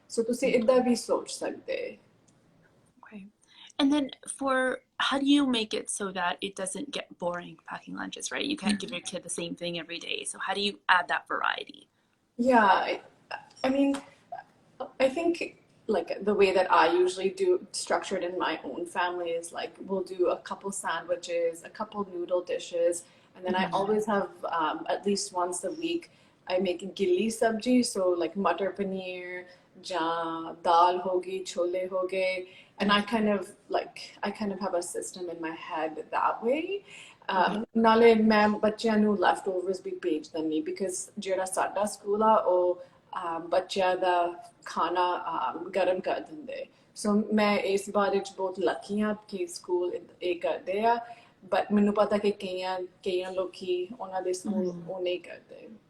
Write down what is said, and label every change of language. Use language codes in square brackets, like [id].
[pa] So ਤੁਸੀਂ ਇੱਦਾਂ ਵੀ ਸੋਚ ਸਕਦੇ. [en] Okay. And then how do you make it so that it doesn't get boring packing lunches, right? You can't give your kid the same thing every day. So how do you add that variety? Yeah, I mean, I think like the way that I usually do structured in my own family is like we'll do a couple sandwiches, a couple noodle dishes, and then I always have at least once a week I make gilli sabji, so like matar paneer, [pa] ja dal hogi, chole hoge, [en] and I kind of have a system in my head that way. [pa] ਨਾਲੇ ਮੈਂ ਬੱਚਿਆਂ ਨੂੰ leftovers ਵੀ ਭੇਜ ਦਿੰਦੀ because ਜਿਹੜਾ ਸਾਡਾ school ਆ ਉਹ ਬੱਚਿਆਂ ਦਾ ਖਾਣਾ ਗਰਮ ਕਰ ਦਿੰਦੇ. ਸੋ ਮੈਂ ਇਸ ਬਾਰੇ ਚ ਬਹੁਤ ਲੱਕੀ ਹਾਂ ਕਿ ਸਕੂਲ ਇਹ ਕਰਦੇ ਆ, ਬਟ ਮੈਨੂੰ ਪਤਾ ਕਿ ਕਈਆਂ ਲੋਕੀ ਉਹਨਾਂ ਦੇ ਸਕੂਲ ਉਹ ਨਹੀਂ ਕਰਦੇ.